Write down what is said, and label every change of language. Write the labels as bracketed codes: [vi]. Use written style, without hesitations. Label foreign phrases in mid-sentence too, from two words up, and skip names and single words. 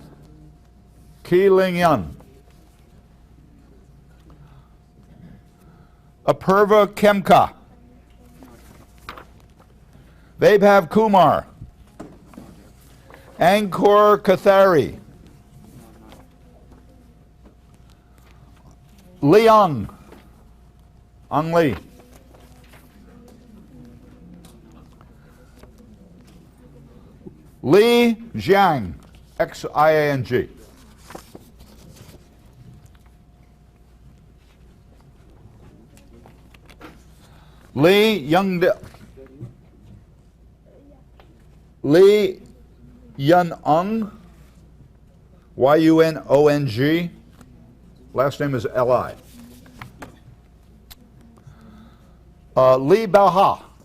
[en] Ki Ling Yun. Apurva Kemka. Vaibhav Kumar. Angkor Kathari. Liang. Ang Lee. Li Jiang. Xiang. Lee Young. Lee Yun-ung. Yunong. Last name is Li. Lee Boha.